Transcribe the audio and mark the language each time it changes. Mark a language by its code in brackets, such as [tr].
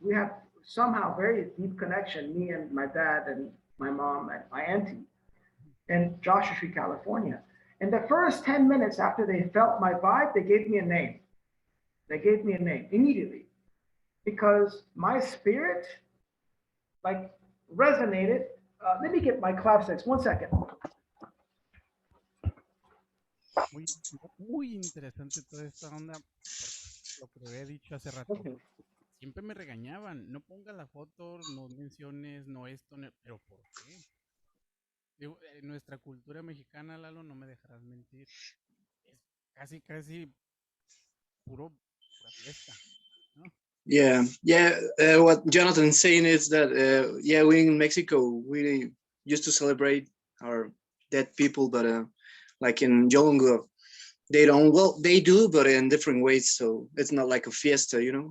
[en] We have somehow very deep connection, me and my dad and my mom and my auntie in Joshua Tree, California. In the first 10 minutes after they felt my vibe, they gave me a name. They gave me a name immediately because my spirit like resonated. Let me get my clapsticks, 1 second. [es] Muy interesante toda esta onda, lo que había dicho hace rato. [en] Okay. [es] Siempre me regañaban, no ponga la foto, no menciones, no esto, pero ¿por qué? Digo, en nuestra cultura mexicana, Lalo, no me dejarás mentir, es casi pura fiesta, ¿no? [en] Yeah, yeah. What Jonathan's saying is that yeah, we in Mexico we used to celebrate our dead people, but like in Yolngu, they don't. Well, they do, but in different ways. So it's not like a fiesta, you know.